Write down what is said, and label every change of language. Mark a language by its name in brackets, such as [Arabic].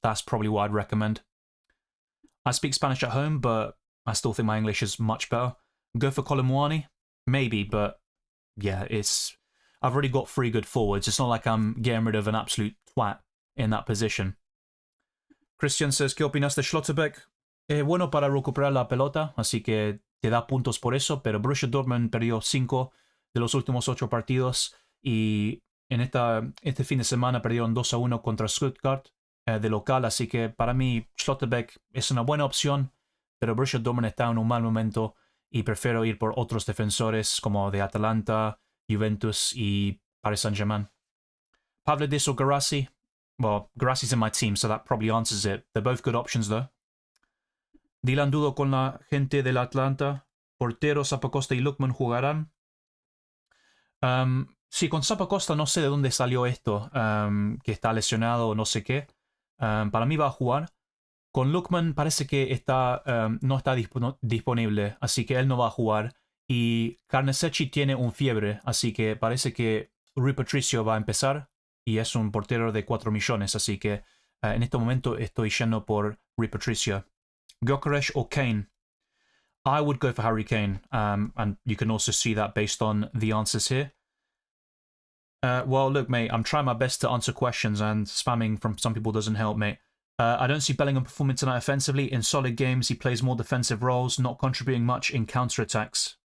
[English] That's probably what I'd recommend. I speak Spanish at home, but I still think my English is much better. Go for Colomwani? Maybe, but yeah, I've already got 3 good forwards. It's not like I'm getting rid of an absolute twat in that position. Christian says, [Spanish] ¿qué opinas de Schlotterbeck? Bueno para recuperar la pelota, así que te da puntos por eso, pero Borussia Dortmund perdió 5 de los últimos 8 partidos y en este fin de semana perdieron 2-1 contra Stuttgart de local, así que para mí Schlotterbeck es una buena opción, pero Borussia Dortmund está en un mal momento y prefiero ir por otros defensores como de Atalanta, Juventus y Paris Saint-Germain. [English] Pavlidis or Guirassy? Well, Guirassy's in my team, so that probably answers it. They're both good options, though. [Spanish] Dylan, dudo con la gente del Atlanta. Porteros, Zappacosta y Lookman jugarán. Sí, con Zappacosta no sé de dónde salió esto, que está lesionado o no sé qué. Para mí va a jugar. Con Lookman parece que no está disponible, así que él no va a jugar. Y Carnesecchi tiene un fiebre, así que parece que Rui Patricio va a empezar. Y es un portero de 4 millones, así que en este momento estoy yendo por Rui Patricio. [English] Gyökeres or Kane? I would go for Harry Kane, and you can also see that based on the answers here. Well, look, mate, I'm trying my best to answer questions, and spamming from some people doesn't help, mate. I don't see Bellingham performing tonight offensively. In solid games, he plays more defensive roles, not contributing much in counter-attacks.